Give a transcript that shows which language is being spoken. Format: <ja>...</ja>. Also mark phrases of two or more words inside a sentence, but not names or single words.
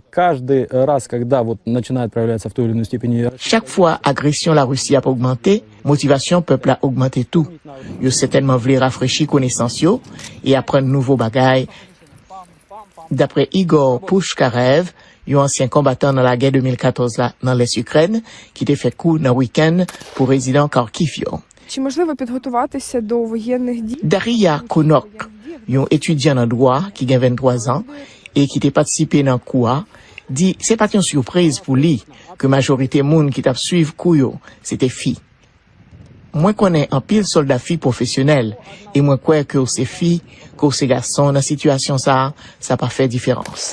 <lou>Chaque fois agression la Russie a augmenté, motivation peuple a augmenté tout. Yo certainement voulu rafraîchir connaissance yo et apprendre nouveaux bagailles. D'après Igor Pushkarev, un ancien combattant dans la guerre 2014 là, dans l'Est Ukraine, qui était fait coup dans le week-end pour résident Kharkiv.</lou> <uk>Чи можливо підготуватися до воєнних дій?</uk> <lou>Daria Konok, un étudiant en droit qui a 23 ans et qui a participé dans le cours, dit c'est pas une surprise pour lui que majorité monde qui t'a suivre couyo, c'était filles. Moi connais un pile soldat filles professionnels et moi crois que ces filles, que ces garçons dans situation ça pas fait différence.</lou>